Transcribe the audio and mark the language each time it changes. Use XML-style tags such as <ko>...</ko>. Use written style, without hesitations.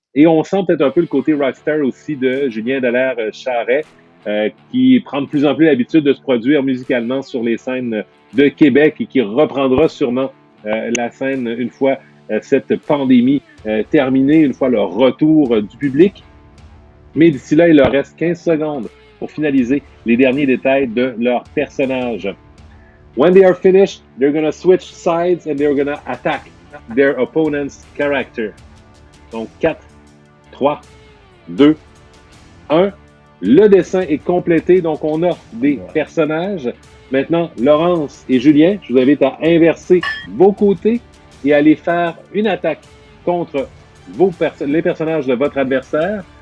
<fr>Et on sent peut-être un peu le côté rockstar aussi de Julien Dallaire-Charret, qui prend de plus en plus l'habitude de se produire musicalement sur les scènes de Québec et qui reprendra sûrement la scène une fois cette pandémie terminée, une fois le retour du public. Mais d'ici là, il leur reste 15 secondes pour finaliser les derniers détails de leur personnage.</fr> <en>When they are finished, they're going to switch sides and they're going to attack their opponent's character.</en> <fr>Donc 4, 3, 2, 1. Le dessin est complété, donc on a des personnages. Maintenant, Laurence et Julien, je vous invite à inverser vos côtés et à aller faire une attaque contre les personnages de votre adversaire.</fr>